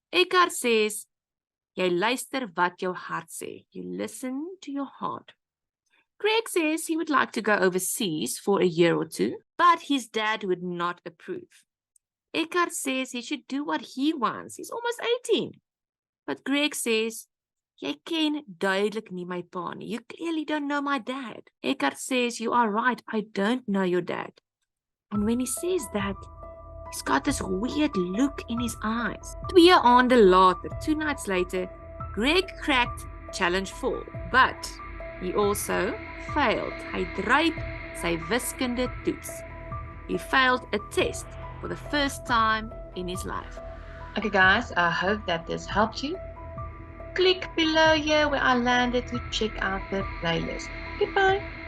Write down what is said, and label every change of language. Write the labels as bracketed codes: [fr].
[en] Eckhart says, [af] jy luister wat jou hart sê. [en] You listen to your heart. Greg says he would like to go overseas for a year or two, but his dad would not approve. Eckhart says he should do what he wants. He's almost 18. But Greg says, [af] jy ken duidelik nie my pa nie. [en] You clearly don't know my dad. Eckhart says, you are right, I don't know your dad. And when he says that, he's got this weird look in his eyes. [af] 2 aande later, [en] 2 nights later, Greg cracked challenge 4, but he also failed. [af] Hy dryp sy wiskunde toets. [en] He failed a test for the first time in his life. Okay guys, I hope that this helped you. Click below here where I landed to check out the playlist. Goodbye.